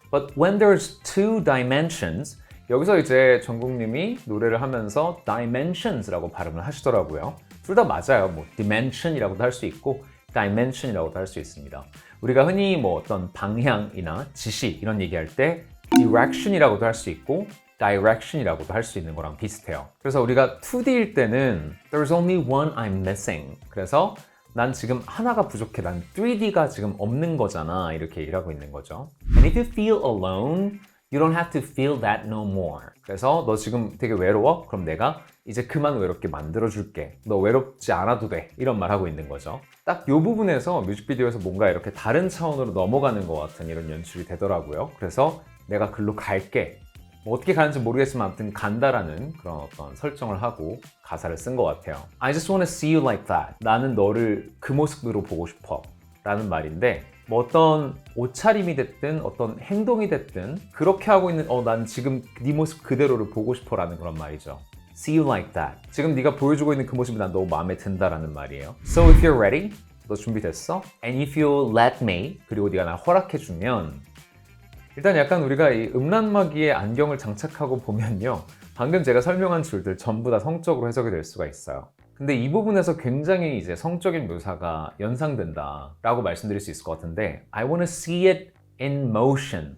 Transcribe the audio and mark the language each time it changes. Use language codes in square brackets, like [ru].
[en] But when there's two dimensions, [ko] 여기서 이제 정국님이 노래를 하면서 dimensions라고 발음을 하시더라고요. 둘 다 맞아요. 뭐 dimension이라고도 할 수 있고 dimension이라고도 할 수 있습니다. 우리가 흔히 뭐 어떤 방향이나 지시 이런 얘기할 때 direction이라고도 할 수 있고 direction이라고도 할 수 있는 거랑 비슷해요. 그래서 우리가 2D일 때는 [en] there's only one I'm missing. [ko] 그래서 난 지금 하나가 부족해. 난 3D가 지금 없는 거잖아. 이렇게 얘기를 하고 있는 거죠. [en] And if you feel alone, you don't have to feel that no more. [ko] 그래서 너 지금 되게 외로워? 그럼 내가 이제 그만 외롭게 만들어줄게. 너 외롭지 않아도 돼. 이런 말 하고 있는 거죠. 딱 이 부분에서 뮤직비디오에서 뭔가 이렇게 다른 차원으로 넘어가는 것 같은 이런 연출이 되더라고요. 그래서 내가 글로 갈게. 뭐 어떻게 가는지 모르겠지만 아무튼 간다라는 그런 어떤 설정을 하고 가사를 쓴 것 같아요. [en] I just wanna see you like that. [ko] 나는 너를 그 모습으로 보고 싶어. 라는 말인데 뭐 어떤 옷차림이 됐든 어떤 행동이 됐든 그렇게 하고 있는 난 지금 네 모습 그대로를 보고 싶어 라는 그런 말이죠. [en] See you like that. [ko] 지금 네가 보여주고 있는 그 모습이 난 너무 마음에 든다라는 말이에요. [en] So if you're ready, [ko] 너 준비됐어? [en] And if you let me, [ko] 그리고 네가 날 허락해주면 일단 약간 우리가 이 음란마귀의 안경을 장착하고 보면요. 방금 제가 설명한 줄들 전부 다 성적으로 해석이 될 수가 있어요. 근데 이 부분에서 굉장히 이제 성적인 묘사가 연상된다 라고 말씀드릴 수 있을 것 같은데 [en] I wanna see it in motion.